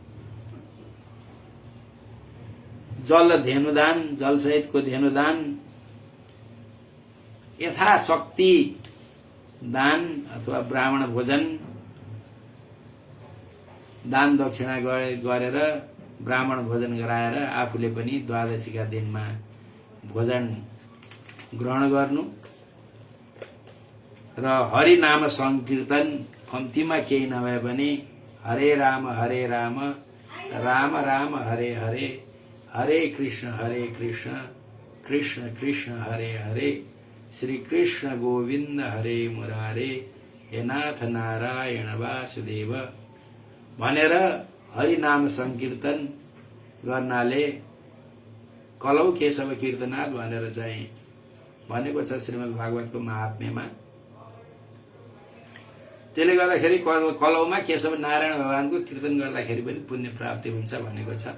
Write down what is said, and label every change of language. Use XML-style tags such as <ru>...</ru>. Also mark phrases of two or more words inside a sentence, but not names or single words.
<ne>जल धेनुदान जल सहितको धेनुदान यथाशक्ति दान अथवा ब्राह्मण भोजन दान दक्षिणा गरेर ब्राह्मण भोजन गराएर आफूले पनि द्वादशीका दिनमा भोजन ग्रहण गर्नु र हरि नाम संकीर्तन कम्तीमा केही नभए पनि</ne> <sa>हरे राम राम राम हरे हरे हरे कृष्ण कृष्ण कृष्ण हरे हरे श्री कृष्ण गोविन्द हरे मुरारे हे नाथ नारायण वासुदेव</sa> <ne>भनेर हरि नाम संकीर्तन गर्नाले</ne> <sa>कलौ केशव कीर्तनाथ</sa> <ne>भनेर चाहिँ भनेको छ श्रीमद् भागवतको महात्म्यमा। त्यसले गर्दाखेरि कलौमा केशव नारायण भगवानको कीर्तन गर्दाखेरि पनि पुण्य प्राप्ति हुन्छ भनेको छ।</ne>